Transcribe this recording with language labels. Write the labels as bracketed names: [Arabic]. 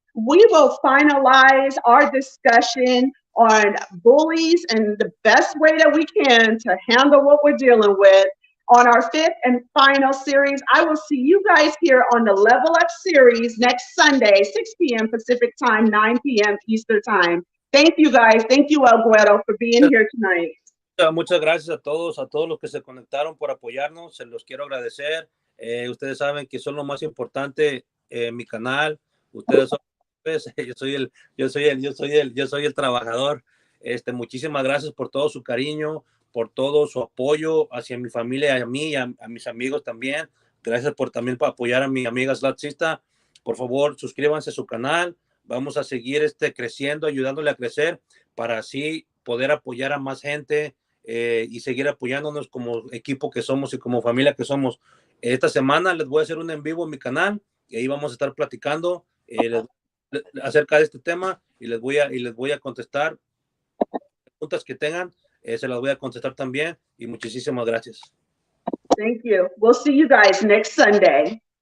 [English] We will finalize our discussion on bullies and the best way that we can to handle what we're dealing with on our 5th and final series. I will see you guys here on the Level Up series next Sunday, 6 p.m. Pacific time, 9 p.m. Eastern time. Thank you guys. Thank you, El Guedo, for being here tonight. [Spanish] Muchas gracias a todos los que se conectaron por apoyarnos. Se los quiero agradecer. Ustedes saben que son lo más importante en mi canal. Ustedes son, pues, yo soy el trabajador. Muchísimas gracias por todo su cariño, por todo su apoyo hacia mi familia, a mí, a mis amigos también. Gracias por también apoyar a mi amiga Slatsista. Por favor, suscríbanse a su canal. Vamos a seguir creciendo, ayudándole a crecer, para así poder apoyar a más gente y seguir apoyándonos como equipo que somos y como familia que somos. Esta semana les voy a hacer un en vivo en mi canal y ahí vamos a estar platicando acerca de este tema, y les voy a contestar preguntas que tengan. Se las voy a contestar también, y muchísimas gracias. [English] Thank you. We'll see you guys next Sunday.